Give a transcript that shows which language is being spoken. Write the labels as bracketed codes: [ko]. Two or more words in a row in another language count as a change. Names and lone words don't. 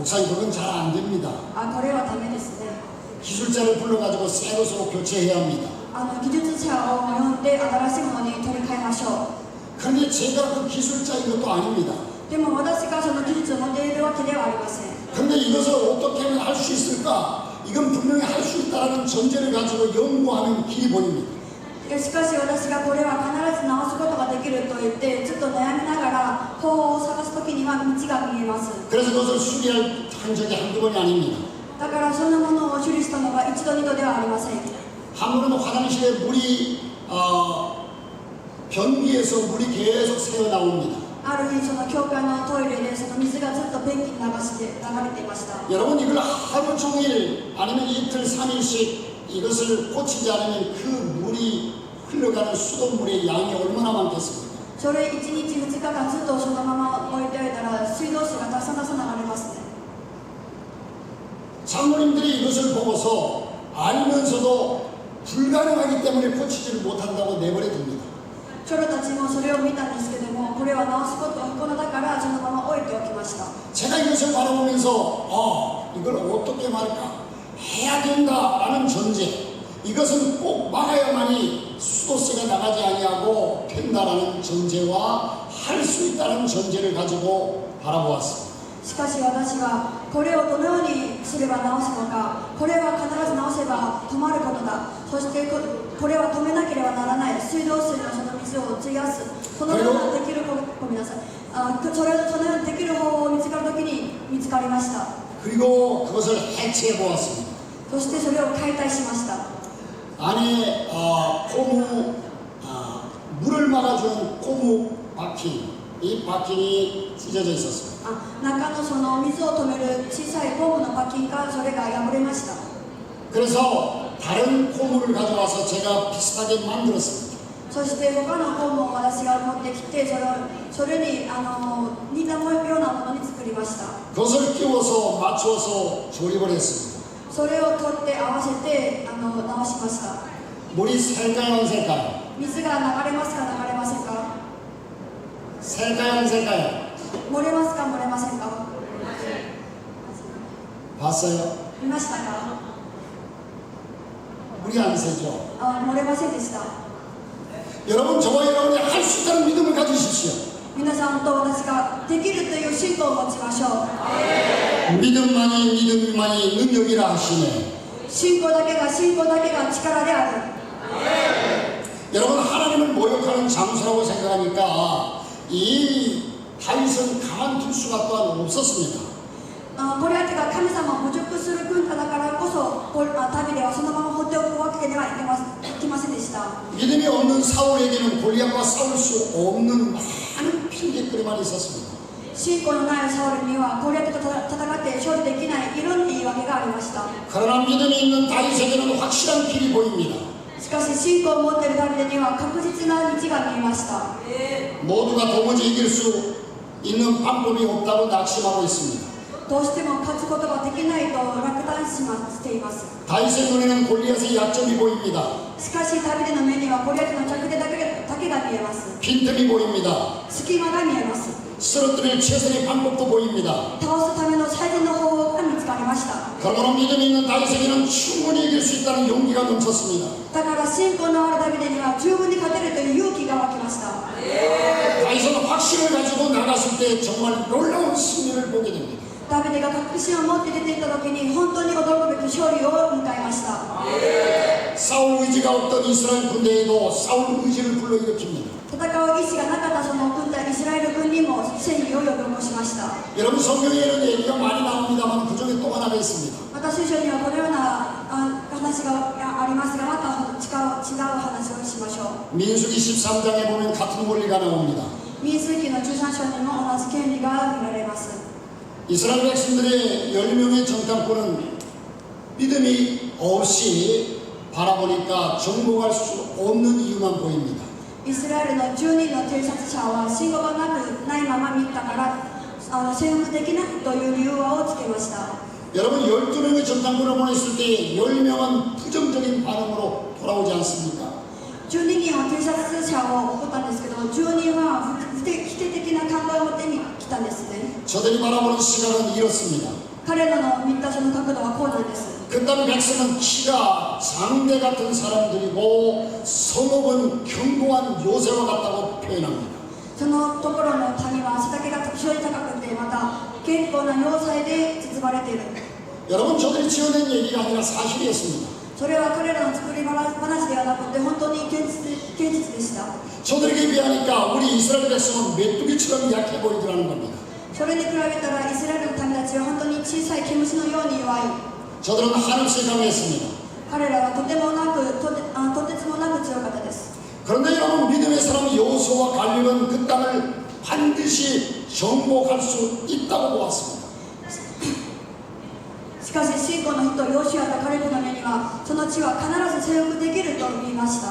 [ko] 목사님 그건 잘 안 됩니다. [ja] これはダメですね。 [ko] 기술자를 불러가지고 새 것으로 교체해야 합니다. [ja] 技術者を呼んで新しいものに取り替えましょ [ko] 그런데 제가 그 기술자인 것도 아닙니다. [ja] う。でも私がその技術を持っているわけではありません。 [ko] 그런데 이것을 어떻게 하면 할 수 있을까? 이건 분명히 할 수 있다는 전제를 가지고 연구하는 길이 보입니다. [ja] しかし私がこれは必ず直すことができると言ってずっと悩みながら方法を探すときには道が見えます。 [ko] 그래서 그것을 수리한 적이 한두 번이 아닙니다. [ja] だからそんなものを処理したのが一度二度ではありません。 [ko] 한 번은 화장실에 물이 변기에서 물이 계속 새어 나옵니다. [ja] ある日その教会のトイレでその水がずっと便器に流れていました。 [ko] 여러분 이걸 하루 종일 아니면 이틀 3일씩 이것을 고치지 않으면 그 물이 흘러가는 수돗물의 양이 얼마나 많겠습니까? [ja] それ1日2日間ずっとそのまま置いておいたら水道水がたくさん流れますね。 [ko] 장로님들이 이것을 보고서 알면서도 불가능하기 때문에 고치지를 못한다고 내버려 둡니다. [ja] 長老たちもそれを見たんですけども、これは直すことは不可能だからそのまま置いておきました。 [ko] 제가 이것을 바라보면서 이걸 어떻게 말할까? 해야 된다라는 전제, 이것은 꼭 막아야만이 수도세가 나가지 아니하고 된다라는 전제와 할 수 있다는 전제를 가지고 바라보았습니다. [ja] しかし私はこれをどのようにすれば直すのか、これは必ず直せば止まることだ、そしてこれは止めなければならない、水道水のその水を費やす、そのようなできるごめんなさい、そのようにできる方法を見つかるときに見つかりました。 [ko] 그리고 그것을 해체해 보았습니다. [ja] そしてそれを解体しました。 [ko] 안에 고무 물을 막아주는 고무 바킹, 이 바킹이 찢어져 있었습니다. [ja] 中のその水を止める小さいゴムのパキンがそれが破れました。 [ko] 그래서 다른 고무를 가져와서 제가 비슷하게 만들었습니다. [ja] そして他のゴムを私が持ってきてそれに似たようなものに作りました。 [ko] 그것을 끼워서 맞추어서 조립을 했습니다. [ja] それを取って合わせて直しました。 [ko] 물이 셀까요, 안 셀까요? [ja] 水が流れますか流れませんか？ [ko] 셀까요, 안 셀까요? [ja] 漏れますか漏れませんか？ [ko] 봤어요? [ja] 見ましたか？ [ko] 물이 안 새죠. [ja] 漏れませんでした。 [ko] 여러분, 저와 여러분이 할 수 있다는 믿음을 가지십시오. [ja] 皆さんと私ができるという信仰を持ちましょう。 [ko] 믿음만이 능력이라 하시네. [ja] 信仰だけが力である。 [ko] 여러분, 하나님을 모욕하는 장소라고 생각하니까 이 다윗은 가만둘 수가 또한 없었습니다. [ja] ゴリアテが神様を侮辱する文化だからこそ旅ではそのまま放っておくわけではいきませんでした。 [ko] 믿음이 없는 사울에게는 골리앗과 싸울 수 없는 많은 핑계거리만 있었습니다. [ja] 信仰のないサウルにはゴリアテと戦って勝利できないいろんな言い訳がありました。 [ko] 그러나 믿음이 있는 다윗에게는 확실한 길이 보입니다. [ja] しかし信仰を持っているダビデには確実な道が見えました。 [ko] 모두가 도무지 이길 수 있는 방법이 없다고 낙심하고 있습니다. [ja] どうしても勝つことができないと落胆しています。 [ko] 다윗의 눈에는 골리앗의 약점이 보입니다. [ja] しかしダビデの目にはゴリアテの弱点だけが見えます。 [ko] 빈틈이 보입니다. [ja] 隙間が見えます。 [ko] 쓰러뜨릴 최선의 방법도 보입니다. [ja] 倒すための最善の方法が見つかりました。 [ko] 그러므로 믿음이 있는 다윗에게는 충분히 이길 수 있다는 용기가 넘쳤습니다. [ja] だから信仰のあるダビデには十分に勝てるという勇気が湧きました。 [ko] 다윗은 확신을 가지고 나갔을 때 정말 놀라운 승리를 보게 됩니다. [ja] ダビデが確信を持って出ていった時に本当に驚くべき勝利を迎えました。 [ko] 사울 의지가 없던 이스라엘 군대에도 사울 의지를 불러일으킵니다. [ja] 戦う意志がなかったその軍隊イスラエル軍にも戦意を呼び起こしました。 [ko] 여러분 성경에는 얘기가 많이 나옵니다만 그 중에 또 하나가 있습니다. [ja] また聖書にはこのような話がありますが、また違う話をしましょう。 [ko] 민수기 13장에 보면 같은 원리가 나옵니다. [ja] 民数記の13章にも同じ権利が見られます。 [ko] 이스라엘 백성들의 10명의 정탐꾼은 믿음이 없이 바라보니까 정복할 수 없는 이유만 보입니다. [ja] イスラエルの10人の偵察者は信号がないまま見たから征服できないという理由をつけました。 [ko] 여러분 12명의 전당군을 보냈을 때 10명은 부정적인 반응으로 돌아오지 않습니까? [ja] 12 人は偵察者を送ったんですけど、10人は否定的な考えを持ってきたんですね。 [ko] 저들이 바라보는 시각은 이렇습니다. [ja] 彼らの見たその角度はこうなんです。 [ko] 그다음 백성은 키가 장대 같은 사람들이고 성읍은 견고한 요새와 같다고 표현합니다. [ja] そのところの谷は背丈が非常に高くて、また健康な要塞で包まれている。 [ko] 여러분 저들이 지어낸 얘기가 아니라 사실이었습니다. [ja] それは彼らの作り話ではなくて本当に現実でした。 [ko] 저들에게 비하니까 우리 이스라엘 백성은 메뚜기처럼 약해 보이더라는 겁니다. [ja] それに比べたらイスラエルの民たちは本当に小さい毛虫のように弱い。 [ko] 저들은 한없이 강했습니다. [ja] 彼らはとてつもなく強かったです。 [ko] 그런데 여러분 믿음의 사람 여호수아와 갈렙은 그 땅을 반드시 정복할 수 있다고 보았습니다. [ja] しかし信仰の人ヨシュアとカレブの目にはその地は必ず征服できると言いました。